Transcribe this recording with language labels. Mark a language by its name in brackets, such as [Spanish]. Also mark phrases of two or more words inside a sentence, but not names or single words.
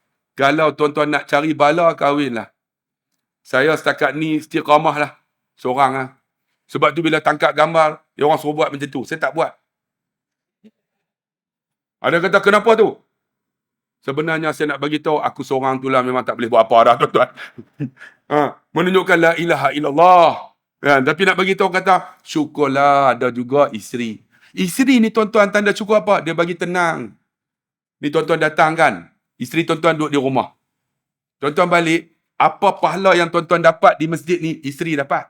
[Malay] Kalau tuan-tuan nak cari bala, kahwinlah. Saya setakat ni istiqamah lah. Seorang lah. Sebab tu bila tangkap gambar, dia orang suruh buat macam tu. Saya tak buat. Ada kata, kenapa tu? Sebenarnya saya nak bagi tahu aku seorang tu lah memang tak boleh buat apa dah, tuan-tuan. Menunjukkan [Arabic] لا إله إلا الله. [Malay] Tapi nak bagi tahu kata, syukurlah ada juga isteri. Isteri ni tuan-tuan tanda syukur apa? Dia bagi tenang. Ni tuan-tuan datang kan, isteri tuan-tuan duduk di rumah. Tuan-tuan balik, apa pahala yang tuan-tuan dapat di masjid ni, isteri dapat.